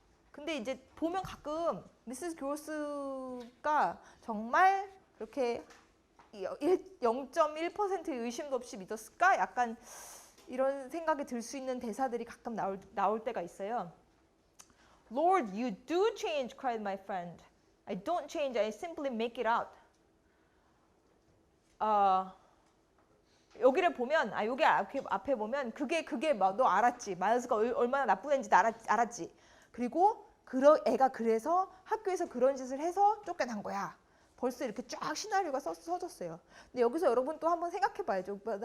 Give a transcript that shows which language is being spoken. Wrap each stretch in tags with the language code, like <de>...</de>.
<ko>근데 이제 보면 가끔 미세스 교수가 정말 그렇게 0.1%의 의심도 없이 믿었을까? 약간 이런 생각이 들 수 있는 대사들이 가끔 나올 때가 있어요.</ko> <en>Lord, you do change, cried my friend. I don't change, I simply make it out.</en> <ko>여기를 보면, 여기 앞에 보면 그게 막 너 알았지. 마일스가 얼마나 나쁜 애인지 알았지. 그리고 애가 그래서 학교에서 그런 짓을 해서 쫓겨난 거야. 벌써 이렇게 쫙 시나리오가 써졌어요. 근데 여기서 여러분 또 한번 생각해 봐야죠.</ko>